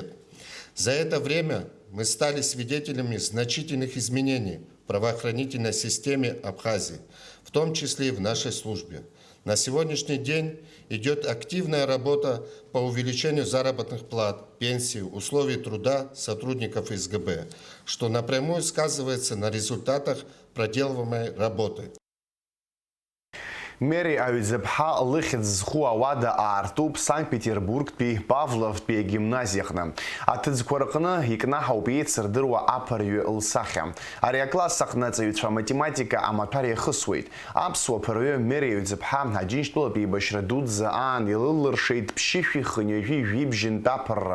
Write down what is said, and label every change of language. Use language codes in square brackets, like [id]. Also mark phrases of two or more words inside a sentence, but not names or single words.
[ru] За это время мы стали свидетелями значительных изменений в правоохранительной системе Абхазии, в том числе и в нашей службе. На сегодняшний день идет активная работа по увеличению заработных плат, пенсий, условий труда сотрудников СГБ, что напрямую сказывается на результатах проделываемой работы. [ab] Мери Аҩӡыԥҳа лыхьӡ зху ауада аартуп Санкт-Петербургтәи Павловтәи агимназиаҟны. Аҭыӡқәа рҟны икнаҳауп еицырдыруа аԥырҩы лсахьа. Ари акласс аҟны аҵаҩцәа математика амаҭәар иахысуеит. Аԥсуа ԥырҩы Мери Аҩӡыԥҳа Аџьынџьтәылатәи еибашьра дуӡӡа аан илылыршеит ԥшьышәи хынҩажәи жәибжьынтә аԥырра.